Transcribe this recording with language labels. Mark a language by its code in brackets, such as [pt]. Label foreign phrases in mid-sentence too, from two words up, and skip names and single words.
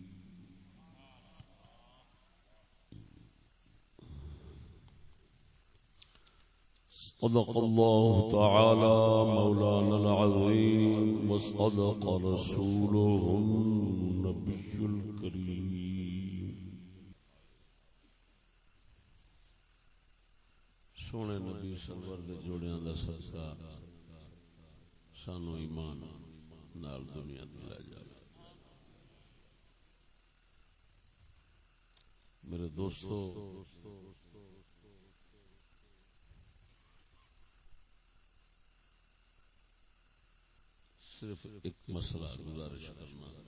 [ar] صدق الله تعالى مولانا العظيم وصدق رسوله النبي الكريم۔ [pa] سونے نبی سرور دے جوڑیاں دا صدقہ سانو ایمان نال دنیا تو لے جائے. [ur] میرے دوستو صرف ایک مسئلہ گزارش کرنا.